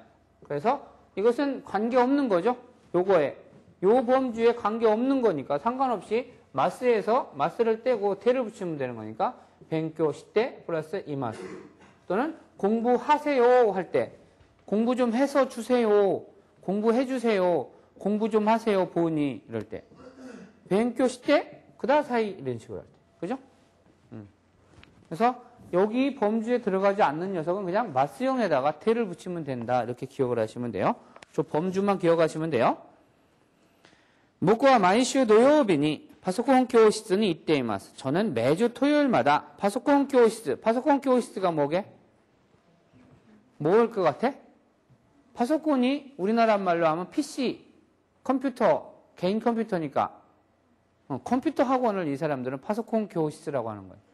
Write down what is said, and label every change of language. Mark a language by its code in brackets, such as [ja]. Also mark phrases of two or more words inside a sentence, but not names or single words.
[ko] 그래서 이것은 관계없는 거죠. 요거에 요 범주에 관계없는 거니까 상관없이 마스에서 마스를 떼고 테를 붙이면 되는 거니까 [ja] 勉強して [ko] 플러스 이마스 또는 공부하세요 할 때 공부 좀 해서 주세요. 공부해 주세요. 공부 좀 하세요. 보니 이럴 때. [ja] 勉強してください [ko] 이런 식으로 할 때. 그죠? 그래서 여기 범주에 들어가지 않는 녀석은 그냥 마스형에다가 테를 붙이면 된다. 이렇게 기억을 하시면 돼요. 저 범주만 기억하시면 돼요. [ja] 僕は毎週土曜日にパソコン教室に行っています. [ko] 저는 매주 토요일마다 [ja] パソコン教室. パソコン教室 [ko] 가 뭐게? 뭘 것 같아? 파소콘이 우리나라 말로 하면 PC, 컴퓨터, 개인 컴퓨터니까 컴퓨터 학원을 이 사람들은 파소콘 교실이라고 하는 거예요.